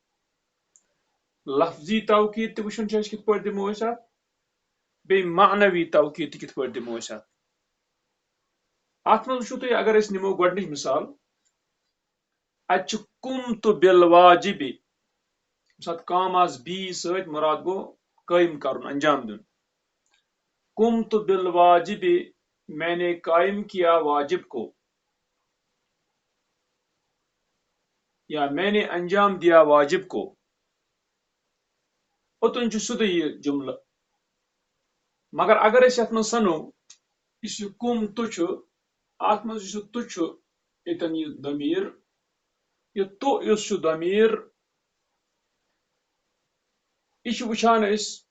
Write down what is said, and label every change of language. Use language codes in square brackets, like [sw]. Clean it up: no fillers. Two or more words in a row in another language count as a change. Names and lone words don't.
[ar] لفظی توكيد [ks] تہِ وٕچھُن چھُ اَسہِ کِتھ پٲٹھۍ دِمو أسۍ اتھ بیٚیہِ [ar] معنوی توكيد [ks] تہِ کِتھ پٲٹھۍ دِمو أسۍ اتھ منٛز وٕچھو تُہۍ اگر أسۍ نِمو گۄڈنِچ مِثال اتہِ چھُ [ar] قمت بالواجب [ks] ییٚمہِ ساتہٕ کام آسہِ بی سۭتۍ مُراد گوٚو قٲیِم کرُن انجام دیُن. [ar] قمت بالواجب [ur] میں نے قائم کیا واجب کو یا میں نے انجام دیا واجب کو. [ks] اوٚتن چھُ سیوٚدُے یہِ جملہٕ مگر اگر أسۍ یتھ منٛز سنو یُس یہِ قمت چھُ اتھ منٛز یُس یہِ تُہ چھُ ییٚتٮ۪ن یہِ ضمیٖر یہِ تُہ یُس چھُ ضمیٖر یہِ چھُ وٕچھان أسۍ